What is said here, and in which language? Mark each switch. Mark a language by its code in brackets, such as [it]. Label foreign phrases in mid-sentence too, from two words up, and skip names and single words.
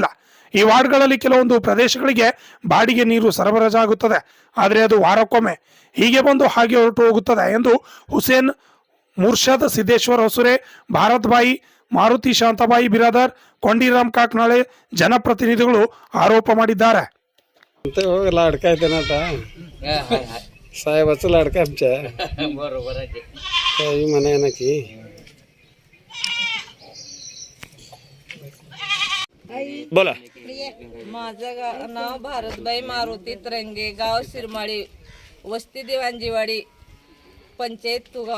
[kn] ಈ ವಾರ್ಡ್ಗಳಲ್ಲಿ ಕೆಲವೊಂದು ಪ್ರದೇಶಗಳಿಗೆ ಬಾಡಿಗೆ ನೀರು ಸರಬರಾಜಾಗುತ್ತದೆ. ಆದರೆ ಅದು ವಾರಕ್ಕೊಮ್ಮೆ ಹೀಗೆ ಬಂದು ಹಾಗೆ ಹೊರಟು ಹೋಗುತ್ತದೆ ಎಂದು ಹುಸೇನ್ ಮುರ್ಷದ್, ಸಿದ್ದೇಶ್ವರ್ ಹೊಸುರೆ, ಭಾರತ್ ಬಾಯಿ, ಮಾರುತಿ ಶಾಂತಾಬಾಯಿ ಬಿರಾದರ್, ಕೊಂಡಿರಾಮ್ ಕಾಕ್ನಾಳೆ ಜನಪ್ರತಿನಿಧಿಗಳು ಆರೋಪ ಮಾಡಿದ್ದಾರೆ. [mr] साहेबाचं लाडका आमच्या काही म्हणा ना की बोला. माझं नाव भारतबाई मारुती तरंगे, गाव शिरमाळी, वस्ती दिवाणजीवाडी, पंचायत तुगाव.